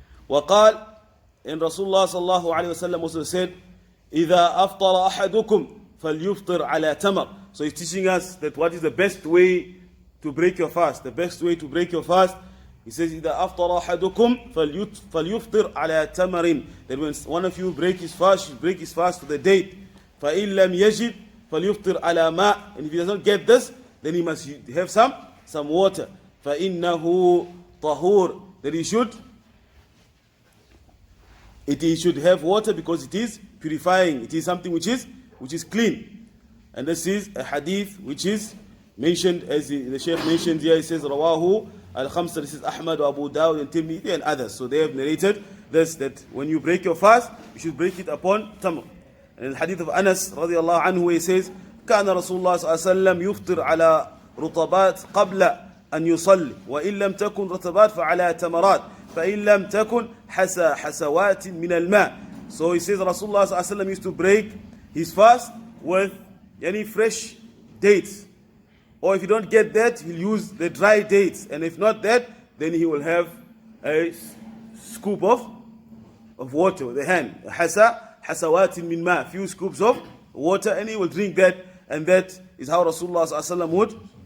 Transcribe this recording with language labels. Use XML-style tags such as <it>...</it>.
<ar>وقال,</ar> <en>and Rasulullah sallallahu alaihi wasallam also said,</en> <ar>إذا أفطر أحدكم فليفطر على تمر.</ar> <en>So he's teaching us that what is the best way to break your fast. The best way to break your fast, he says,</en> <ar>إذا أفطر أحدكم فليفطر على تمر.</ar> <en>That when one of you break his fast, you break his fast to the date.</en> <ar>فإن لم يجد فليفطر على ماء.</ar> <en>And if he does not get this, then he must have some water.</en> <ar>فإنه طهور.</ar> <en>That he should have water because it is purifying. It is something which is clean. And this is a hadith which is mentioned, as the Shaykh mentioned here. He says Rawahu al-Khamsa. This is Ahmad, Abu Dawud, and Tirmidhi, and others. So they have narrated this, that when you break your fast, you should break it upon tamr. And the hadith of Anas radiallahu anhu, he says,</en> <ar>كان رسول الله صلى الله عليه وسلم يفطر على رطبات قبل أن يصلي وإن لم تكن رطبات فعلى تمرات فإن لم تكن حسوات من الماء.</ar> <en>So he says Rasulullah صلى الله عليه وسلم used to break his fast with any fresh dates, or if you don't get that, he'll use the dry dates, and if not that, then he will have a scoop of water with the hand,</en> <ar>حسوات من ماء,</ar> <en>few scoops of water, and he will drink that. And that is how Rasulullah ﷺ</en>